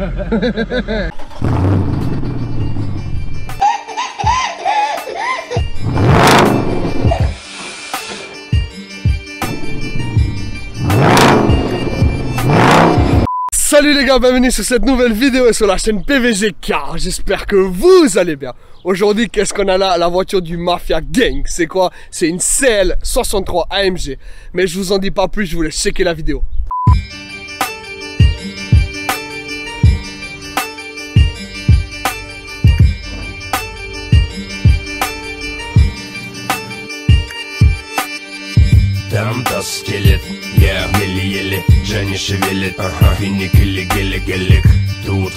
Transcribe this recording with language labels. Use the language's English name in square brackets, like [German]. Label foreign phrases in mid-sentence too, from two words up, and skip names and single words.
[French] Salut les gars, bienvenue sur cette nouvelle vidéo et sur la chaîne PVG car j'espère que vous allez bien. Aujourd'hui, qu'est-ce qu'on a là? La voiture du Mafia Gang. C'est quoi? C'est une CL63 AMG. Mais je vous en dis pas plus, je vous laisse checker la vidéo. [Russian] Там да скелет, я еле-еле, Джани шевелит, финик или гелик, тут